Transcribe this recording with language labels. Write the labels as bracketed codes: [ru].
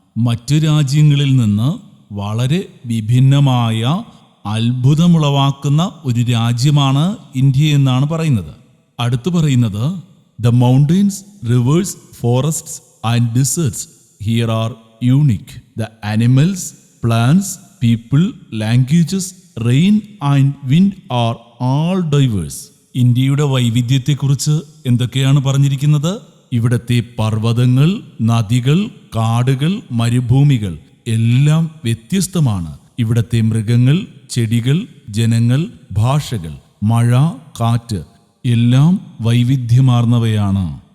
[ml] മറ്റു രാജ്യങ്ങളിൽ നിന്ന് വളരെ വിഭിന്നമായ അത്ഭുതമുളവാക്കുന്ന ഒരു രാജ്യമാണ് ഇന്ത്യ എന്നാണ് പറയുന്നത്. അടുത്തു പറയുന്നത് [en] The mountains, rivers, forests and deserts here are unique. The animals, plants, people, languages, rain and wind are all diverse. [ml] ഇന്ത്യയുടെ വൈവിധ്യത്തെക്കുറിച്ച് എന്തൊക്കെയാണ് പറഞ്ഞിരിക്കുന്നത്? ഇവിടത്തെ പർവ്വതങ്ങൾ, നദികൾ, കാടുകൾ, മരുഭൂമികൾ എല്ലാം വ്യത്യസ്തമാണ്. ഇവിടത്തെ മൃഗങ്ങൾ, ചെടികൾ, ജനങ്ങൾ, ഭാഷകൾ, മഴ, കാറ്റ് എല്ലാം വൈവിധ്യമാർന്നവയാണ്.